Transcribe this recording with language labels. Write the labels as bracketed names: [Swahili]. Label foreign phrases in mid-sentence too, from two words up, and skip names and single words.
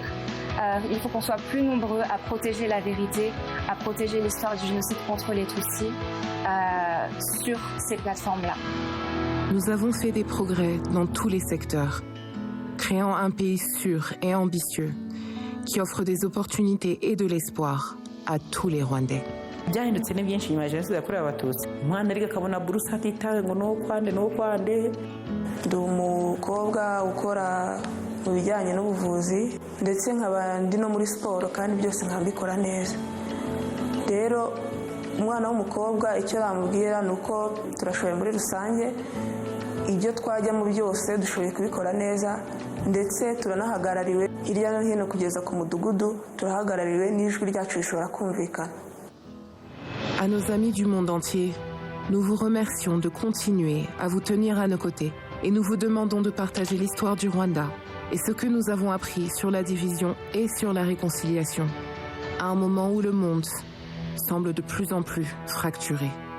[French] Il faut qu'on soit plus nombreux à protéger la vérité, à protéger l'histoire du génocide contre les Tutsis sur ces plateformes-là. Nous avons fait des progrès dans tous les secteurs, créant un pays sûr et ambitieux qui offre des opportunités et de l'espoir à tous les Rwandais. [Kinyarwanda] byahindutse ni byinshi nyuma ya jenoside yakorewe abatutsi. Umwana ariko akabona buruse atitawe ngo n'ukwande. Ndi umukobwa ukora mu bijyanye n'ubuvuzi ndetse nkaba ndi no muri siporo kandi byose nkabikora neza. Rero umwana w'umukobwa icyo bamubwira ni uko turashoboye muri rusange, ibyo twajyamo byose dushoboye kubikora neza, ndetse turanahagarariwe hirya no hino kugeza ku mudugudu, turahagarariwe n'ijwi ryacu rishobora kumvikana. [French] À nos amis du monde entier, nous vous remercions de continuer à vous tenir à nos côtés et nous vous demandons de partager l'histoire du Rwanda et ce que nous avons appris sur la division et sur la réconciliation, à un moment où le monde semble de plus en plus fracturé.